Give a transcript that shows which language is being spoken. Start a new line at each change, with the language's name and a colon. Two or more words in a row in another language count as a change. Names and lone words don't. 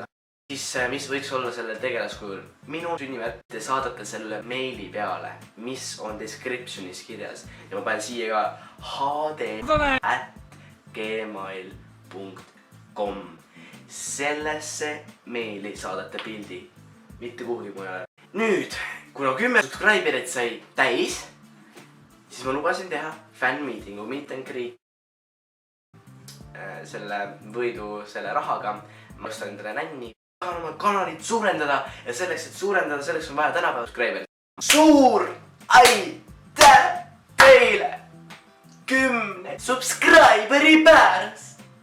Estonian: Siis mis võiks olla selle tegelaskujul? Minu sünnipäev, te saadate selle meili peale, mis on descriptionis kirjas ja ma panen siia ka hd@gmail.com. Sellesse meili saadate pildi, mitte kuhugi mujale. Nüüd, kuna 10 subscriberit sai täis, siis ma lubasin teha fan-meetingu,
English: meet and greet
Estonian: selle võidu selle rahaga. Ma ostan endale nänni. Tahan oma kanalit suurendada ja selleks, et suurendada, selleks on vaja tänapäeva subscriberit. Suur aitäh teile 10 subscriberi pärast!